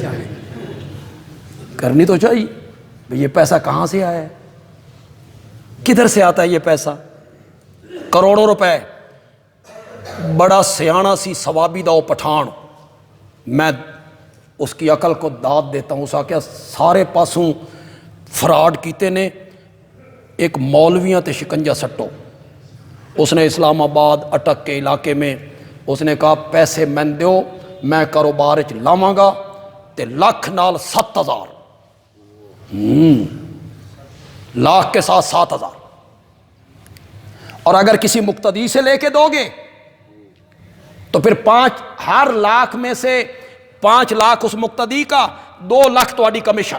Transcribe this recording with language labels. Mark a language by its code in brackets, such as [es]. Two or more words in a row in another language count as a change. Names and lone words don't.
[ur] کرنی تو چاہیے بھائی یہ پیسہ کہاں سے آیا ہے، کدھر سے آتا ہے یہ پیسہ؟ [pa] کروڑوں روپے بڑا سیاںا سی ثوابی دا پٹھان، [ur] میں اس کی عقل کو داد دیتا ہوں، [pa] اس آکھیا سارے پاسوں فراڈ کیتے نے، ایک مولویاں تے شکنجہ سٹو۔ [ur] اس نے اسلام آباد اٹک کے علاقے میں اس نے کہا [pa] پیسے میں دیو، میں کاروبار چ لاواں گا تے لاکھ نال 7,000، [ur] لاکھ کے ساتھ 7,000، اور اگر کسی مقتدی سے لے کے دو گے تو پھر ہر لاکھ میں سے 5 لاکھ اس مقتدی کا، 2 لاکھ [pa] تہاڈی کمیشن۔